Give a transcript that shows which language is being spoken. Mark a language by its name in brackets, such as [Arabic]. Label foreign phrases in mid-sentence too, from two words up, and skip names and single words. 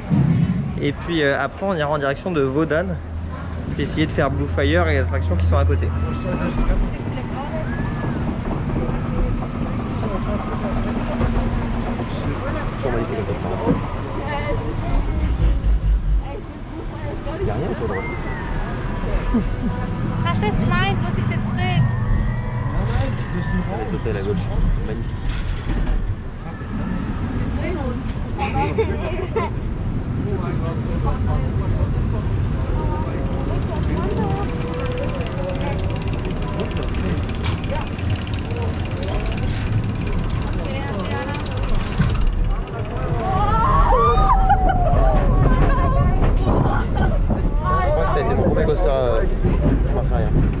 [French] Et puis après on ira en direction de Wodan. Puis essayer de faire Blue Fire et les attractions qui sont à côté. C'est toujours magnifique le temps. Il n'y a rien au droite. [German] Hast du es gemeint, was ist jetzt drin? [French] Allez, sauter à la gauche. Magnifique. Ça a été mon premier coaster marseillais.